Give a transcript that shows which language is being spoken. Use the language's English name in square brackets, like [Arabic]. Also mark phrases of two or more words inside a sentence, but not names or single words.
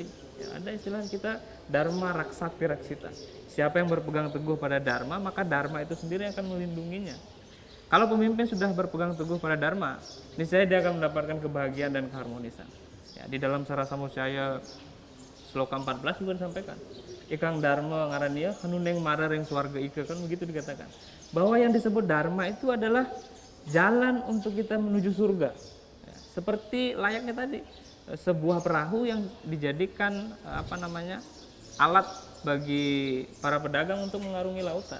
[Indonesian] Ya, ada istilah kita [Sanskrit] dharma raksapi raksita. [Indonesian] Siapa yang berpegang teguh pada dharma, maka dharma itu sendiri yang akan melindunginya. Kalau pemimpin sudah berpegang teguh pada dharma, niscaya dia akan mendapatkan kebahagiaan dan keharmonisan. Ya, di dalam Sarasa Musaya Sloka 14 juga disampaikan. [Kawi] Ikang dharma ngarania hanuneng marareng swarga ika, [Indonesian] kan begitu dikatakan. Bahwa yang disebut dharma itu adalah jalan untuk kita menuju surga. Ya, seperti layaknya tadi sebuah perahu yang dijadikan alat bagi para pedagang untuk mengarungi lautan.